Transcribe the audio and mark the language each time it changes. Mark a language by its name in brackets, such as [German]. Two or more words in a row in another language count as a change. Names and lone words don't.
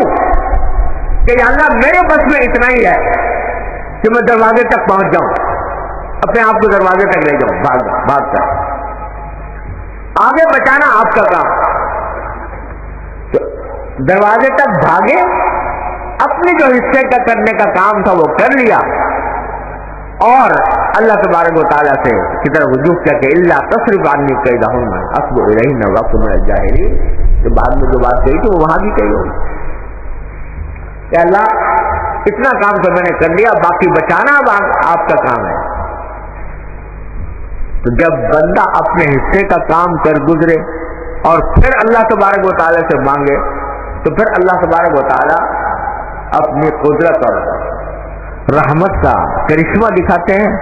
[Urdu] کہ یا اللہ میرے بس میں اتنا ہی ہے کہ میں دروازے تک پہنچ جاؤں، اپنے آپ کو دروازے تک لے جاؤں، بھاگ کر آگے بچانا آپ کا کام۔ تو دروازے تک بھاگے، اپنے جو حصے کا کرنے کا کام تھا وہ کر لیا، اور اللہ تبارک و تعالیٰ سے کی طرف رجوع کیا کہ اللہ [Arabic] تصرف عنی کیدہن اصب الیہن واکن من الجاہلین، [Urdu] تو بعد میں جو بات کہی تھی وہ وہاں بھی کہی ہوگی کہ اللہ اتنا کام تو میں نے کر لیا، باقی بچانا اب آپ کا کام ہے۔ تو جب بندہ اپنے حصے کا کام کر گزرے اور پھر اللہ تبارک و تعالیٰ سے مانگے تو پھر اللہ تبارک و تعالیٰ اپنی قدرت اور رحمت کا کرشمہ دکھاتے ہیں۔